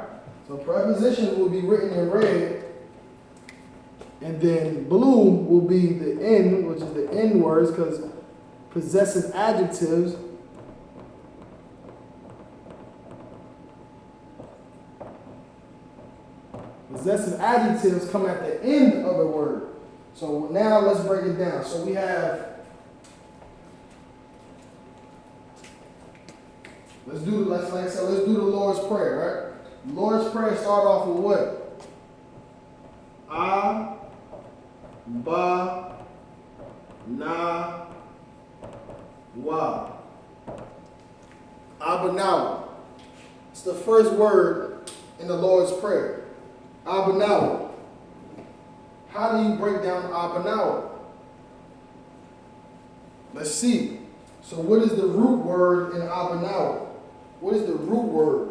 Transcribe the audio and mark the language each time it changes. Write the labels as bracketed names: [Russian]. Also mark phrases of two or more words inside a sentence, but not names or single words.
[English] So prepositions will be written in red, and then blue will be the N, which is the N words, because possessive adjectives come at the end of the word. So now let's break it down. So we have, let's do the Lord's Prayer, right? The Lord's Prayer start off with what? A, ba, na, wa. Abanawa. It's the first word in the Lord's Prayer. Abanawa. How do you break down Abanawa? Let's see. So what is the root word in Abanawa? What is the root word?